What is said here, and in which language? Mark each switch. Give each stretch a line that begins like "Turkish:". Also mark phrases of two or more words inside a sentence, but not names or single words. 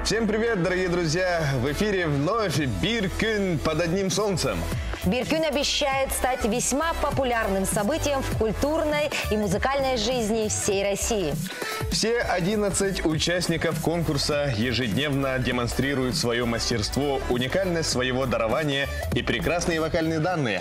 Russian: привет, дорогие друзья! В эфире вновь «Bir gün под одним солнцем». «Bir gün» обещает стать весьма популярным событием в культурной и музыкальной жизни всей России. Все 11 участников конкурса ежедневно демонстрируют свое мастерство, уникальность своего дарования и прекрасные вокальные данные.